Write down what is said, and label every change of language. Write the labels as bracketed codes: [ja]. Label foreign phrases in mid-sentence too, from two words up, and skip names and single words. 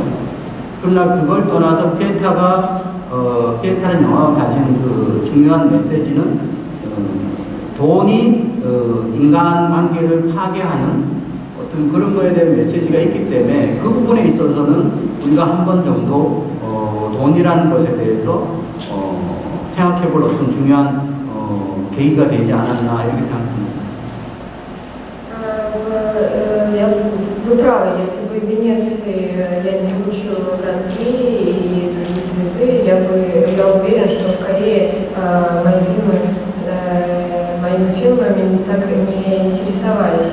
[ko] 그러나 그걸 떠나서 피에타라는 영화가 가진 그 중요한 메시지는 돈이 인간관계를 파괴하는 어떤 그런 거에 대한 메시지가 있기 때문에 그 부분에 있어서는 우리가 한 번 정도 돈이라는 것에 대해서 생각해볼 어떤 중요한 계기가 되지 않았나 이렇게 생각합니다. [ru] Вы правы, если бы в Венеции я не получила гран-при и другие призы, я уверена, что в Корее моими фильмами так не интересовались.